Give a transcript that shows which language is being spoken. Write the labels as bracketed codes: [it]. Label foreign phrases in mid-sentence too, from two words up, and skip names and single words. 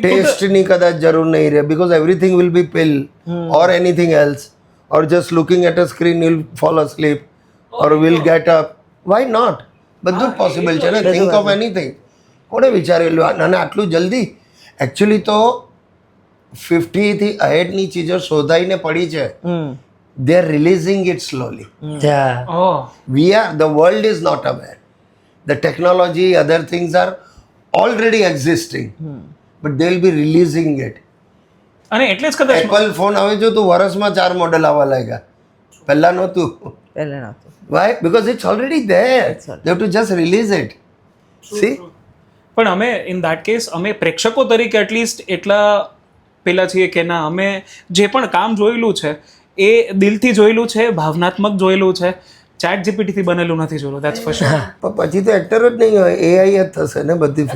[gu] ટેસ્ટની કદાચ જરૂર નહીં રહે, [en] because everything will be pill or anything else, or just looking at a screen will fall asleep or will get up. Why not? [gu] બધું જ પોસિબલ છે ને. [en] Think of anything. [gu] કોણે વિચારેલું? અને આટલું જલ્દી? એકચ્યુઅલી તો 50 થી અહેડની ચીજો શોધાઈને પડી છે. [en] They are releasing it slowly. Yeah. The world is not aware. The technology, other things are already existing, but they will be releasing it. [gu] અને એટલે જ કદાચ Apple ફોન આવે જો તો વર્ષમાં 4 મોડેલ આવવા લાગ્યા, પહેલા નહોતું. [en] Why? Because it's already there. They have to just release it. See? [gu] પણ અમે [en] in that case [gu] અમે પ્રેક્ષકો તરીકે એટલીસ્ટ એટલા પેલા છીએ કે ના, અમે જે પણ કામ જોયેલું છે એ દિલથી જોયેલું છે, ભાવનાત્મક જોયેલું છે, ચેટ જીપીટીથી બનેલું નથી જોયેલું. [en] That's for sure. [gu] પણ પછી તો એક્ટર જ નહીં હોય, AI જ થશે ને બધી ફિલ્મો.